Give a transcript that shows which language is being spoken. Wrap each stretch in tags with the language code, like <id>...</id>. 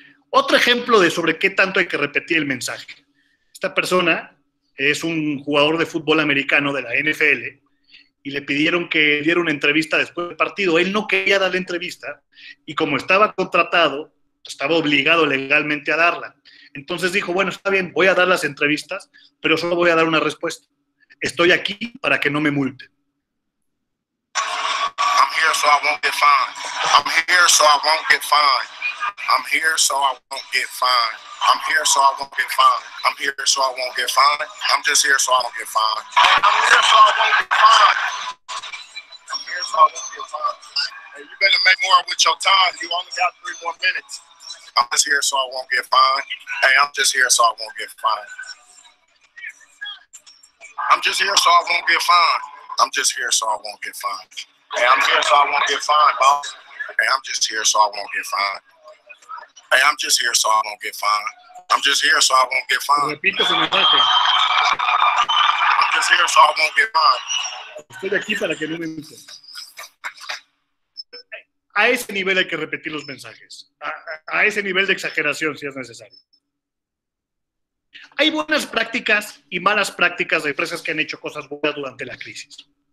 <es>Otro ejemplo de sobre qué tanto hay que repetir el mensaje. Esta persona es un jugador de fútbol americano de la NFL y le pidieron que diera una entrevista después del partido. Él no quería dar la entrevista y como estaba contratado, estaba obligado legalmente a darla. Entonces dijo, bueno, está bien, voy a dar las entrevistas, pero solo voy a dar una respuesta. Estoy aquí para que no me multen.</es> <en>I'm here so I won't get fined. I'm here so I won't get fined. I'm here so I won't get fined. I'm here so I won't get fined. I'm here so I won't get fined. I'm just here so I won't get fined. I'm here so I won't get fined. I'm here so I won't get fined. Hey, you better make more with your time. You only got 3 more minutes. I'm just here so I won't get fined. Hey, I'm just here so I won't get fined. I'm just here so I won't get fined. I'm just here so I won't get fined. Hey, I'm here so I won't get fined, boss. Hey, I'm just here so I won't get fined. Hey, I'm just here so I won't get fined. I'm just here so I won't get fined.</en> <es>Repito su mensaje.</es> <en>I'm just here so I won't get fined.</en> <es>Estoy aquí para que no me multen. A ese nivel hay que repetir los mensajes. A ese nivel de exageración, si es necesario. Hay buenas prácticas y malas prácticas de empresas que han hecho cosas buenas durante la crisis.</es>